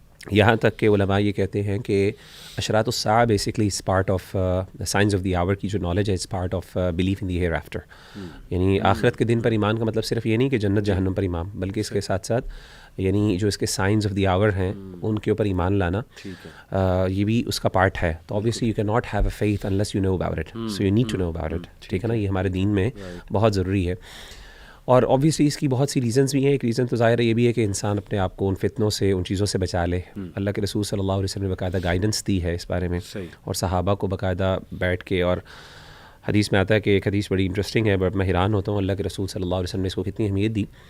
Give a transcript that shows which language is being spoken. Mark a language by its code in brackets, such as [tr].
[ur] یہاں تک کہ علماء یہ کہتے ہیں کہ اشراط الساعہ basically اس [en] part of signs of the hour [ur] کی جو نالج ہے, [en] It's part of belief in the hereafter. [ur] یعنی آخرت کے دن پر ایمان کا مطلب صرف یہ نہیں کہ جنت جہنم پر ایمان, بلکہ اس کے ساتھ ساتھ یعنی جو اس کے [en] signs of the hour [ur] ہیں ان کے اوپر ایمان لانا, یہ بھی اس کا پارٹ ہے. [en] تو obviously you cannot have a faith unless you know about it, so you need to know about it. [ur] ٹھیک ہے نا, یہ ہمارے دین میں بہت ضروری ہے. اور obviously اس کی بہت سی ریزنز بھی ہیں. ایک ریزن تو ظاہر ہے یہ بھی ہے کہ انسان اپنے آپ کو ان فتنوں سے, ان چیزوں سے بچا لے. اللہ کے رسول صلی اللہ علیہ وسلم نے باقاعدہ گائیڈنس دی ہے اس بارے میں, اور صحابہ کو باقاعدہ بیٹھ کے, اور حدیث میں آتا ہے کہ ایک حدیث بڑی انٹرسٹنگ ہے, بٹ میں حیران ہوتا ہوں اللہ کے رسول صلی اللہ علیہ وسلم نے اس کو کتنی اہمیت دی.